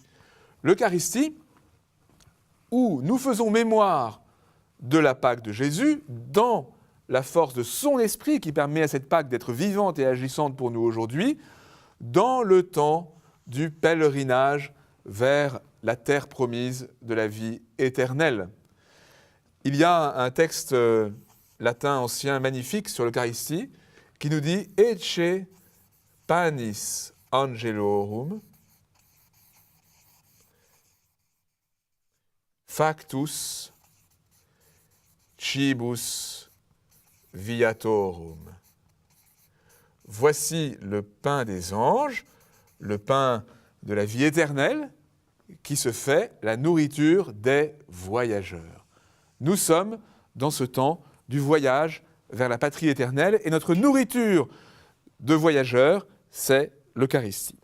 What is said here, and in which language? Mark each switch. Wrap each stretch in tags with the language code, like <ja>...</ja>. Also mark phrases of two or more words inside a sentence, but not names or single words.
<fr>L'Eucharistie où nous faisons mémoire de la Pâque de Jésus dans la force de son esprit qui permet à cette Pâque d'être vivante et agissante pour nous aujourd'hui, dans le temps du pèlerinage vers la terre promise de la vie éternelle. Il y a un texte latin ancien magnifique sur l'Eucharistie qui nous dit «</fr> <la>Ecce panis angelorum factus cibus viatorum ».</la> <fr>Voici le pain des anges, le pain de la vie éternelle, qui se fait la nourriture des voyageurs. Nous sommes dans ce temps du voyage vers la patrie éternelle, et notre nourriture de voyageurs, c'est l'Eucharistie.</fr>